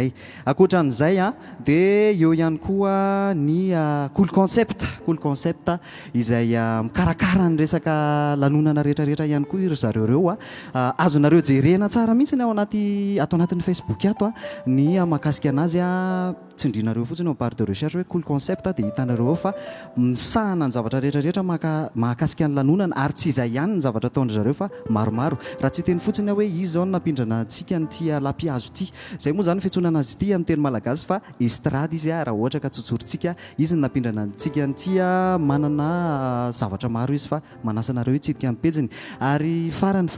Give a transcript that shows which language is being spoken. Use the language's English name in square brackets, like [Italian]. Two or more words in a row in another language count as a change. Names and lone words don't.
[Malagasy] Akoatran'izay dia eo ihany koa ny cool concept izay mikarakara ny resaka lanonana rehetrarehetra ihany koa ry zareo reo azonareo jerena tsara mihitsy ny atao anatin'ny Facebook ato ny mahakasika anazy tsindrinareo fotsiny [French] part de recherche [Malagasy] hoe cool concept dia hitanareo fa misahana ny zavatra rehetrarehetra mahakasika ny lanonana ary tsy izay ihany ny zavatra ataondry zareo fa maromaro raha tsy teny fotsiny hoe izy zao napindrana antsika nyty lapiazo ity zay moa zany fiantsonana azy ity amin'ny teny malagasy fa estrade izy raha ohatra ka tsotsorintsika izy ny napindrana antsika nyty manana zavatra maro izy fa manasanareo hitsidika amin'ny pejiny ary farany fa